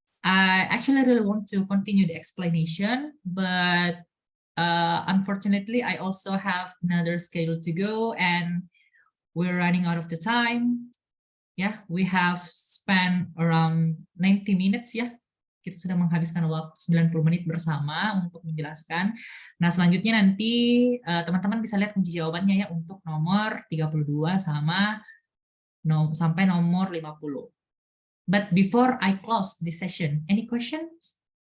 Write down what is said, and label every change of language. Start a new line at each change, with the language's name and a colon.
English: I actually really want to continue the explanation, but unfortunately I also have another schedule to go and we're running out of the time. Ya, we have spent around 90 minutes ya.
Indonesian: Kita sudah menghabiskan waktu 90 menit bersama untuk menjelaskan. Nah, selanjutnya nanti teman-teman bisa lihat kunci jawabannya ya untuk nomor 32 sampai nomor 50.
English: But before I close this session, any questions?